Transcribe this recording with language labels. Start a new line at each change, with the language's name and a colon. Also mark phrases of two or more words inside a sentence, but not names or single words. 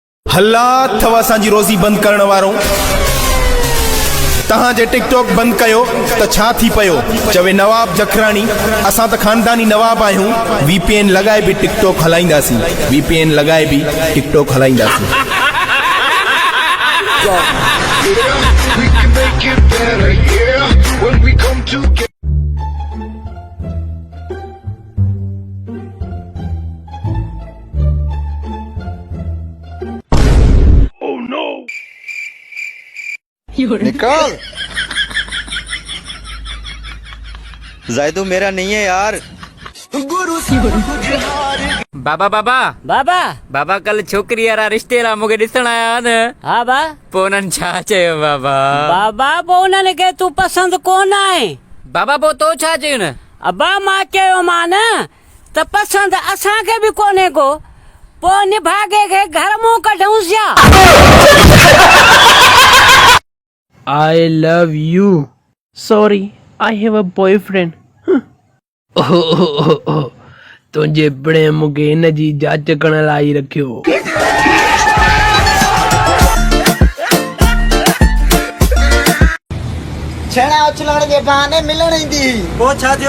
Sindhi: हल्ला अथव असांजी रोज़ी बंद करण वारो। तहां जे टिकटॉक बंद कयो त छा थी पयो? चवे नवाब जखरानी, असां त खानदानी नवाब आहियूं। VPN लगाए भी टिकटॉक हलाईंदासीं। VPN लगाए भी टिकटॉक हलाईंदासीं।
English: We can make it better, yeah, when we come together. Oh no!
Hindi: निकल। जायदू मेरा नहीं है यार।
Sindhi: बाबा बाबा बाबा बाबा कल छोकरी वारा रिश्ते ला मूंखे ॾिसण आया न। हाँ बा पोइ उन्हनि छा चयो बाबा? बाबा पोइ उन्हनि खे तूं पसंदि कोन आहे। बाबा पोइ तो छा चयो न? अबा मां चयो मान त पसंदि असांखे बि कोन्हे को, पोइ निभागे खे घर मूं कढूं छा?
English: I love you. Sorry, I have a boyfriend.
Sindhi: तुंहिंजे पिणे मूंखे हिन जी जांच करण लाइ रखियो। छेड़ा उछलण जे बहाने मिलण ईंदी। वो छा थियो?